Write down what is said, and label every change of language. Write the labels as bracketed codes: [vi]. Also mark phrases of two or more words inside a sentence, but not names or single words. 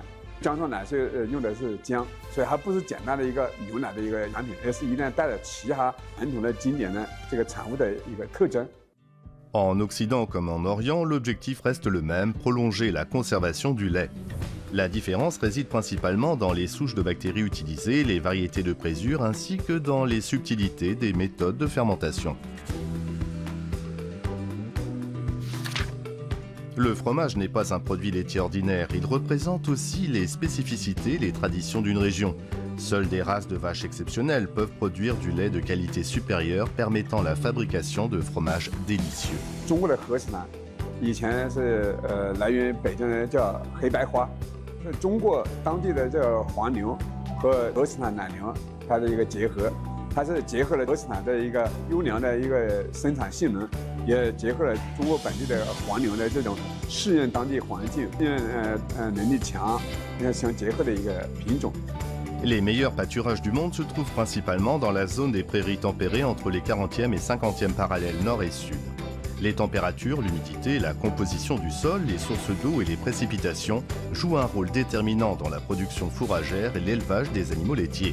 [zh] 姜撞奶是用的是姜，所以还不是简单的一个牛奶的一个产品，而是一定带了其他传统的经典的这个产物的一个特征。 [fr] En Occident comme en Orient, l'objectif reste le même, prolonger la conservation du lait. La différence réside principalement dans les souches de bactéries utilisées, les variétés de présure ainsi que dans les subtilités des méthodes de fermentation. Le fromage n'est pas un produit laitier ordinaire, il représente aussi les spécificités, les traditions d'une région. Seules des races de vaches exceptionnelles peuvent produire du lait de qualité supérieure permettant la fabrication de fromages délicieux. [zh] 中国的和氏奶，以前是来源于北京人叫黑白花，是中国当地的这个黄牛和和氏奶牛它的一个结合，它是结合了和氏奶的一个优良的一个生产性能。也结合了中国本地的黄牛的这种适应当地环境、适应能力强、相结合的一个品种。 [fr] Les meilleurs pâturages du monde se trouvent principalement dans la zone des prairies tempérées entre les 40e et 50e parallèles nord et sud. Les températures, l'humidité, la composition du sol, les sources d'eau et les précipitations jouent un rôle déterminant dans la production fourragère et l'élevage des animaux laitiers.